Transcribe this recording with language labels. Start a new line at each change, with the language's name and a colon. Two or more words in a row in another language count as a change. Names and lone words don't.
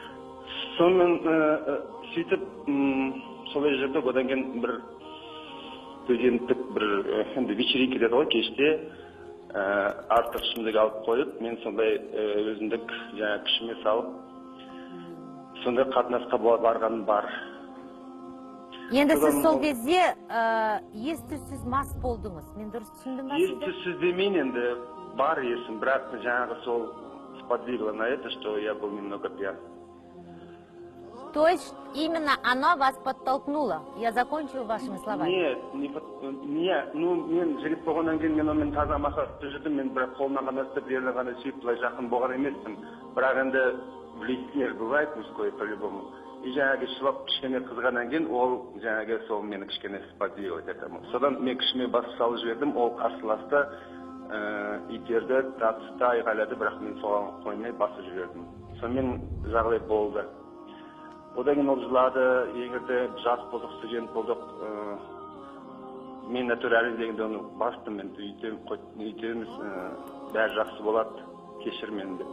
Kazakh: Сонымен сөйтіп солай жүрдік, одан кейін бір студенттік бір енді вечеринка деді ғой, кеште артық ішімдік алып қойып, мен сондай өзіндік жаңа күшіме салып, сондай қатынасқа барғаным бар. Енді сіз сол кезде ес-түссіз мас болдыңыз. Мен дұрыс түсіндім ба сізді? Ес-түссіз демейін, енді бар есім, бірақ жаңағы сол
Russian: сподвигло на это, что я был немного пьян. То есть именно оно вас подтолкнуло? Я закончу вашими словами. Нет,
Kazakh: мен жігіт болғаннан кейін мен онымен таза махаббатта жүрдім, мен бірақ қолынан ғана істеп, ерінен ғана сүйіп, былай жақын болған емеспін. Бірақ енді
Russian: влияние бывает мужское по-любому.
Kazakh: И жаңағы шылап кішкене қызғаннан кейін ол жаңағы сол мені кішкене сподвигло етеді. Содан мен кішіме бас салып жібердім, ол қарсыласты, итерді, тартысты, айғайлады, бірақ мен соған қоймай басып жібердім. Сонымен жағдай болды. Одан кейін ол жылады, егерде жас болдық, студент болдық, мен әтір әлі дегенде оны бастым, мен үйтеміз, бәрі жақсы болады, кешір мені деп.